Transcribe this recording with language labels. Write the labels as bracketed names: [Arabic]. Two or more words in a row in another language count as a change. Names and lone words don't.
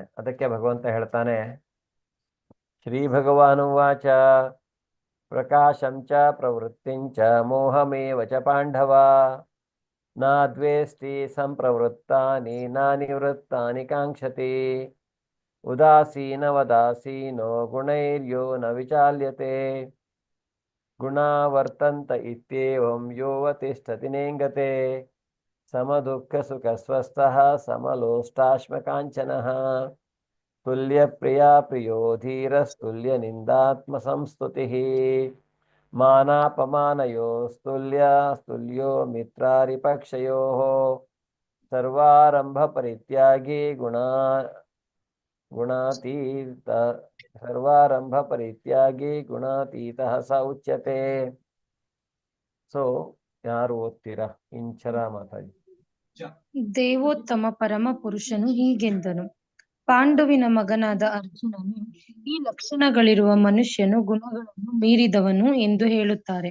[Kannada] ಅದಕ್ಕೆ ಭಗವಂತ ಹೇಳ್ತಾನೆ, [Sanskrit] ಶ್ರೀ ಭಗವಾನು ವಾಚ ಪ್ರಕಾಶಂಚ ಪ್ರವೃತ್ತಿಂಚ ಮೋಹಮೇವ ಚ ಪಾಂಡವ ನ ದ್ವೇಷ್ಟಿ ಸಂಪ್ರವೃತ್ತಾನಿ ನ ನಿವೃತ್ತಾನಿ ಕಾಂಕ್ಷತಿ ಉದಾಸೀನವದಾಸೀನೋ ಗುಣೈರ್ಯೋ ನ ವಿಚಾಲ್ಯತೆ ಗುಣಾ ವರ್ತಂತ ಇತ್ಯೇವಂ ಯೋವತಿಷ್ಠತಿ ನೇಂಗತೆ ಸಮದುಃಖ ಸುಖ ಸ್ವಸ್ಥಃ ಸಮಲೋಷ್ಟಾಶ್ಮಕಾಂಚನಃ ತುಲ್ಯ ಪ್ರಿಯಾ ಪ್ರಿಯೋ ಧೀರಸ್ತುಲ್ಯ ನಿಂದಾತ್ಮ ಸಂಸ್ತುತಿಃ ಮಾನಾಪಮಾನಯೋಸ್ತುಲ್ಯ ಸ್ತುಲ್ಯೋ ಮಿತ್ರಾರಿಪಕ್ಷಯೋಃ ಸರ್ವಾರಂಭ ಪರಿತ್ಯಾಗಿ ಗುಣಾತೀತ ಸರ್ವಾರಂಭ ಪರಿತ್ಯಾಗಿ ಗುಣಾತೀತಃ ಸ ಉಚ್ಯತೆ. [Kannada] ಸೊ ಯಾರು ಓದ್ತೀರಾ? ಇಂಚರ ಮಾತಾಡಿ. ದೇವೋತ್ತಮ ಪರಮ ಪುರುಷನು ಹೀಗೆಂದನು, ಪಾಂಡುವಿನ ಮಗನಾದ ಅರ್ಜುನನು, ಈ ಲಕ್ಷಣಗಳಿರುವ ಮನುಷ್ಯನು ಗುಣಗಳನ್ನು ಮೀರಿದವನು ಎಂದು ಹೇಳುತ್ತಾರೆ.